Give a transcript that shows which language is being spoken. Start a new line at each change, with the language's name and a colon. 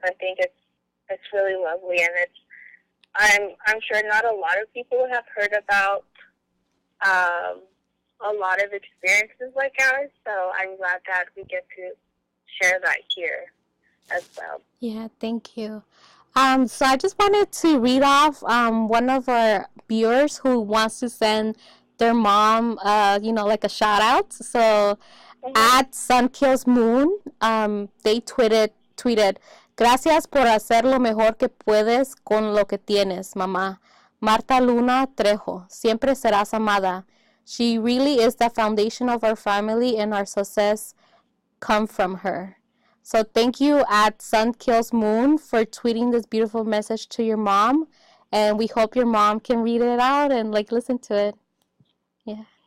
English: I think it's really lovely, and I'm sure not a lot of people have heard about a lot of experiences like ours. So I'm glad that we get to share that here as well. Yeah, thank you. So I just wanted to read off one of our viewers who wants to send their mom, like a shout out. So Mm-hmm. at Sun Kills Moon, they tweeted,
Spanish: gracias por hacer lo mejor que puedes con lo que tienes, mamá. Marta Luna Trejo, siempre serás amada.
English: She really is the foundation of our family, and our success come from her. So thank you at Sun Kills Moon for tweeting this beautiful message to your mom, and we hope your mom can read it out and like listen to it. Yeah.